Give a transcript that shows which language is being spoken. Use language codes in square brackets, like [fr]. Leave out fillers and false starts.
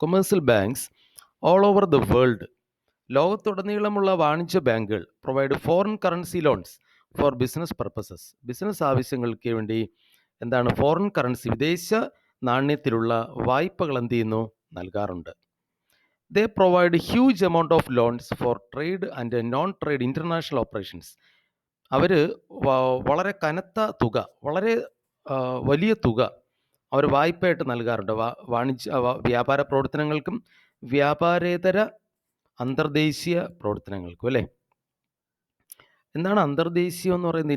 [en] commercial banks all over the world, [ml] ലോകത്തുടനീളമുള്ള വാണിജ്യ ബാങ്കുകൾ [en] provide foreign currency loans for business purposes, [ml] business ആവശ്യങ്ങൾക്ക് വേണ്ടി foreign currency, വിദേശ നാണ്യത്തിലുള്ള വായ്പകൾ എന്ത് ചെയ്യുന്നു? നൽകാറുണ്ട്. [en] They provide huge amount of loans for trade and non-trade international operations. [ml] അവർ വളരെ കനത്ത തുക, വളരെ വലിയ തുക അവർ വായ്പയായിട്ട് നൽകാറുണ്ട് വ്യാപാര പ്രവർത്തനങ്ങൾക്കും വ്യാപാരേതര അന്തർദേശീയ പ്രവർത്തനങ്ങൾക്കും എന്താണ് അന്തർദേശീയം എന്ന് പറയുന്നത്?